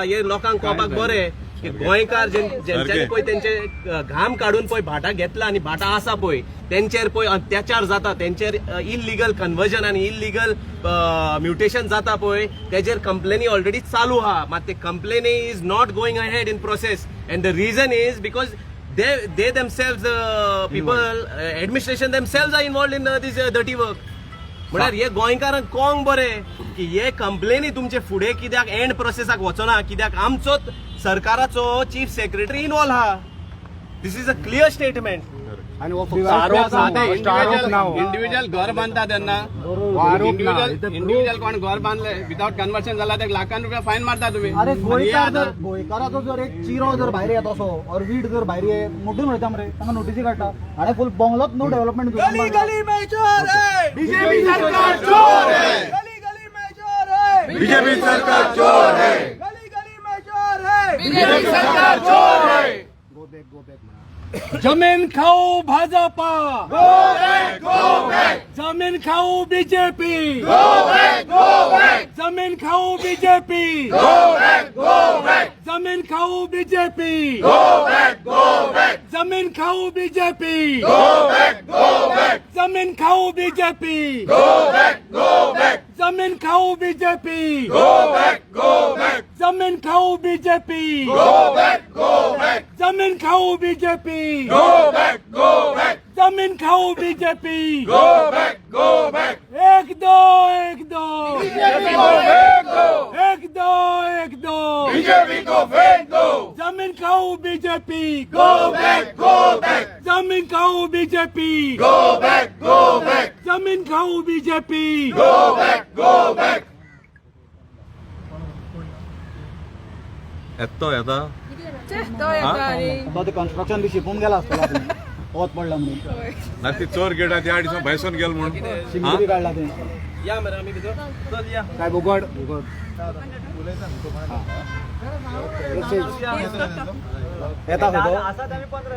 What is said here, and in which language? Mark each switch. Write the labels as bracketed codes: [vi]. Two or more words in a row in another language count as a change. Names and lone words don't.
[kok] हे लोकांक कळपाक बरें की गोंयकार ज्यांच्यानी पळय तेंचे घाम काडून पळय भाटां घेतला आनी भाटां आसा पळय तेंचेर पळय अत्याचार जाता, तेंचेर [en] illegal conversion [kok] आनी [en] illegal mutation [kok] जाता पळय तेजेर [en] complaints already [kok] चालू आहा. मात ते [en] complaints is not going ahead in process and the reason is because they themselves people administration themselves are involved in this dirty work. [kok] म्हळ्यार हे गोंयकारांक कळोंक बरें की हे कंप्लेनी तुमचे फुडें कित्याक एंड प्रोसेसाक वचना, कित्याक आमचोच सरकाराचो [en] chief secretary [kok] इन्वॉल्व आहा. [en] This is a clear statement. [kok] आणि इंडिव्हिज्युअल घर बांधता तेन्ना इंडिव्हिज्युअल कोण घर बांधले [en] without conversion [kok] झाला ते लाखान रुपया फायन मारता तुम्ही. अरे गोंयकाराचो जर एक चिरो जर भायर येत असो और वीट जर भायर मोडून वयता मरे तांकां नोटीसी काडटा आणि फुल बोंगलोच [en] no development [hi] गली गली में चोर है, बीजेपी सरकार चोर है, गली गली में चोर है, बीजेपी सरकार चोर है, गली गली में चोर है, बीजेपी सरकार चोर है. [en] go back [kok] जमीन खाऊ भाजपा, जमीन खाऊ बीजेपी, जमीन खाऊ बीजेपी, जमीन खाऊ बीजेपी, जमीन खाऊ बीजेपी, जमीन खाऊ बीजेपी, जमीन खाऊ बीजेपी, जमीन खाऊ बीजेपी, जमीन खाऊ बीजेपी, जमीन खाऊ बीजेपी, [hi] एक दो एक दो, एक दो [kok] एक दो, [hi] बीजेपी को फेंक दो, [kok] जमीन खाऊ बीजेपी, [en] गो बैक, [kok] जमीन खाऊ बीजेपी, [en] गो बैक, [kok] जमीन खाऊ बीजेपी, [en] गो बैक. [kok] तो ते कन्स्ट्रक्शन बी शिकून गेला आसतलो वत पडला म्हणून ना ती चोर गेला त्या दिसा भायसून गेल म्हणून शिंगडी बी काडला ते या मरे आमी भितर चल या. काय बुगड येता खंय तो?